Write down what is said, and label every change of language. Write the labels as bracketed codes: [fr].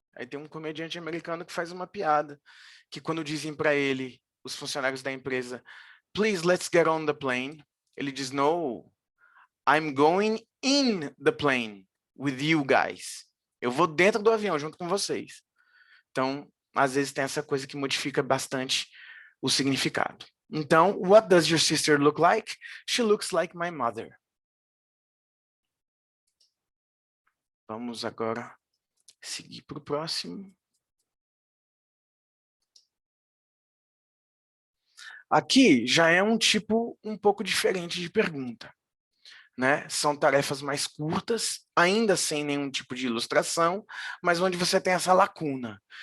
[pt] Aí tem um comediante americano que faz uma piada, que quando dizem para ele, os funcionários da empresa, [en] please, let's get on the plane, [pt] ele diz, [en] no, I'm going in the plane with you guys. [pt] Eu vou dentro do avião junto com vocês. Então, às vezes tem essa coisa que modifica bastante o significado. [en] Então, what does your sister look like? She looks like my mother. [pt] Vamos agora seguir para o próximo. Aqui já é um tipo um pouco diferente de pergunta, né? São tarefas mais curtas, ainda sem nenhum tipo de ilustração, mas onde você tem essa lacuna.